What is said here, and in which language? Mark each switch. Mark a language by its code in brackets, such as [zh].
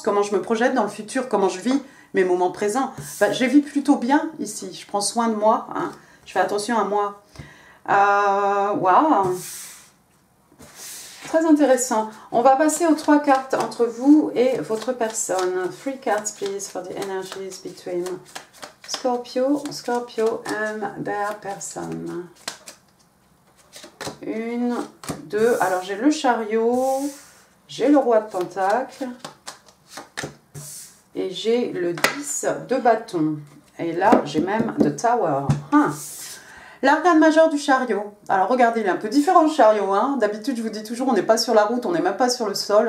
[fr] Comment je me projette dans le futur? Comment je vis mes moments présents? Bah, je vis plutôt bien ici. Je prends soin de moi. Hein. Je fais attention à moi. Waouh! Très intéressant. On va passer aux 3 cartes entre vous et votre personne. [en] 3 cards, please, for the energies between... Scorpio and their person. [fr] 1, 2. Alors j'ai le chariot, j'ai le roi de pentacle et j'ai le 10 de bâton. Et là j'ai même the tower. Hein. L'arcane majeur du chariot. Alors regardez, il est un peu différent le chariot. Hein. D'habitude je vous dis toujours on n'est pas sur la route, on n'est même pas sur le sol.